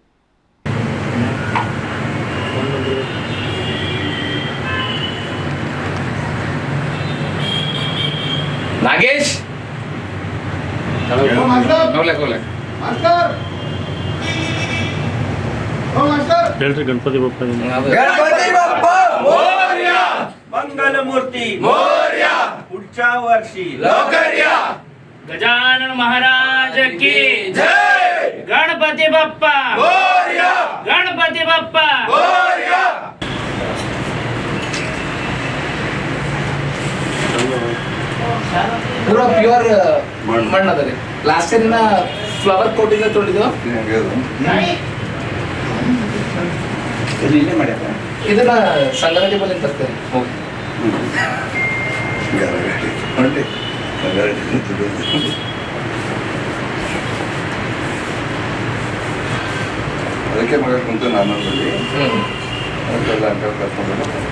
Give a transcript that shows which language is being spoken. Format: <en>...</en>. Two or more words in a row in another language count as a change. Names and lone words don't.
<kn>नागेश ಹೇಳ್ರಿ ಗಣಪತಿ ಬಪ್ಪ</kn> <mr>मंगल मूर्ती मोर्या पुढच्या वर्षी लवकर्या</mr> <hi>गजानन महाराज की जय</hi> <mr>गणपती बाप्पा मोर्या गणपती बाप्पा मोर्या</mr> <kn>पूरा प्योर मಣ್ಣು ಅದ ರೀ.</kn> <en>last year flower coating</en> <kn>ತೊಗೊಂಡಿದ್ದು ಇದನ್ನ ಸಂಗಾರೆಡ್ಡಿ ಬಲ್ಲಿ ತರ್ತೇವೆ. ಅದಕ್ಕೆ ಮಗ ಕುಂತು ನಾನು ಅದಕ್ಕೆಲ್ಲ ಅಂಕಲ್ ಕರ್ಕೊಂಡು</kn>